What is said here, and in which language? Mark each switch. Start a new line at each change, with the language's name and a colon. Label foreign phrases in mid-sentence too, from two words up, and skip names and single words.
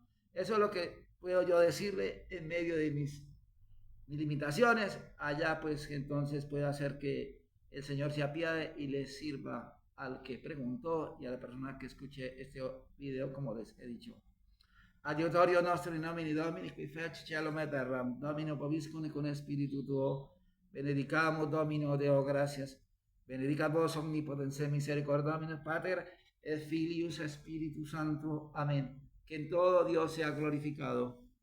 Spanish: Eso es lo que puedo yo decirle en medio de mis limitaciones. Allá pues entonces puede hacer que el Señor se apiade y le sirva al que preguntó y a la persona que escuche este video, como les he dicho.
Latin: Adiutorio nostro in nomine Domini, qui feci cielo et terram, Domino vobiscum con spiritu tuo, benedicamus Domino Deo gratias, benedicat vos omnipotens misericordia Dominus Pater, et Filius Spiritus Sancto.
Spanish: Amén. Que en todo Dios sea glorificado.